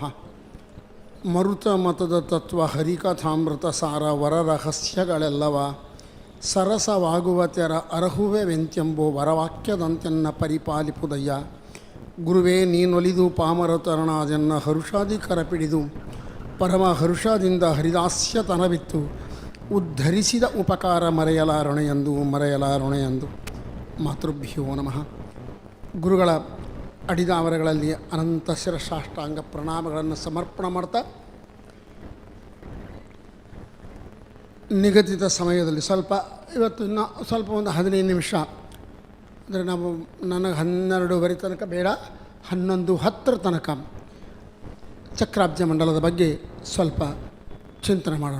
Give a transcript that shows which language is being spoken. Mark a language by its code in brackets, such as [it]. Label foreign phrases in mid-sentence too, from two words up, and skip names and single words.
[kn] ಮರುತ ಮತದ ತತ್ವ ಹರಿಕಥಾಮೃತ ಸಾರ ವರರಹಸ್ಯಗಳೆಲ್ಲವ ಸರಸವಾಗುವ ತೆರ ಅರ್ಹುವೆ ವೆಂತ್ಯಂಬೋ ವರವಾಕ್ಯದಂತೆನ್ನ ಪರಿಪಾಲಿಪುದಯ್ಯ. ಗುರುವೇ ನೀನೊಲಿದು ಪಾಮರ ತರಣಾದೆನ್ನ ಹರುಷಾದಿ ಕರಪಿಡಿದು ಪರಮ ಹರುಷದಿಂದ ಹರಿದಾಸ್ಯತನವಿತ್ತು ಉದ್ಧರಿಸಿದ ಉಪಕಾರ ಮರೆಯಲಾರುಣೆಯೆಂದು [sa] ಮಾತೃಭ್ಯೋ ನಮಃ. [kn] ಗುರುಗಳ ಅಡಿದಾವರಗಳಲ್ಲಿ ಅನಂತ ಶಿರಸಾಷ್ಟಾಂಗ ಪ್ರಣಾಮಗಳನ್ನು ಸಮರ್ಪಣೆ ಮಾಡ್ತಾ ನಿಗದಿತ ಸಮಯದಲ್ಲಿ ಇವತ್ತು ಇನ್ನೂ ಸ್ವಲ್ಪ ಒಂದು 15 ನಿಮಿಷ ಅಂದರೆ ನನಗೆ 12:15 ತನಕ ಬೇಡ, 11:10 ತನಕ ಚಕ್ರಾಬ್ಜ ಮಂಡಲದ ಬಗ್ಗೆ ಸ್ವಲ್ಪ ಚಿಂತನೆ ಮಾಡೋಣ.